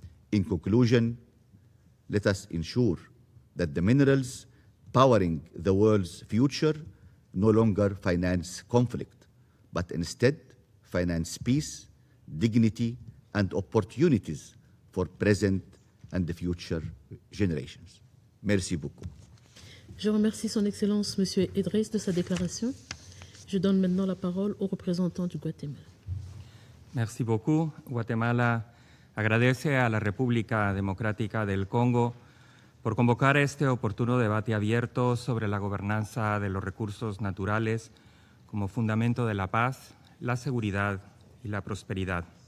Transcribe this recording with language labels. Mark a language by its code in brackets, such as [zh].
[en] In conclusion, let us ensure that the minerals powering the world's future no longer finance conflict, but instead finance peace, dignity, and opportunities for present and the future generations. [fr] Merci beaucoup. Je remercie Son Excellence M. Idriss de sa déclaration. Je donne maintenant la parole au représentant du Guatemala. Merci beaucoup. [es] Guatemala agradece a la República Democrática del Congo por convocar este oportuno debate abierto sobre la gobernanza de los recursos naturales como fundamento de la paz, la seguridad y la prosperidad.